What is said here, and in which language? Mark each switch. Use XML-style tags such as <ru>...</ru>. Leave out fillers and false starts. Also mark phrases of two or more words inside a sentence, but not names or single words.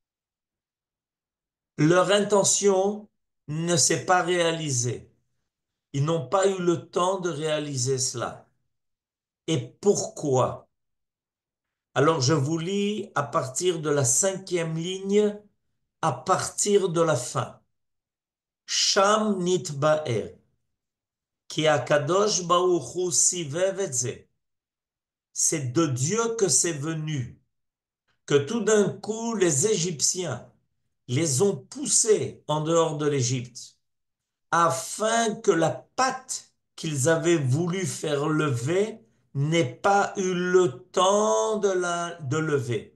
<fr>Leur intention ne s'est pas réalisée. Ils n'ont pas eu le temps de réaliser cela. Et pourquoi? Alors je vous lis à partir de la 5e ligne, à partir de la fin.</fr> <he>שם נתבאר, כי הקדוש ברוך הוא סבב את זה.</he> <fr>C'est de Dieu que c'est venu, que tout d'un coup les Égyptiens les ont poussés en dehors de l'Égypte, afin que la pâte qu'ils avaient voulu faire lever n'ait pas eu le temps de lever.</fr>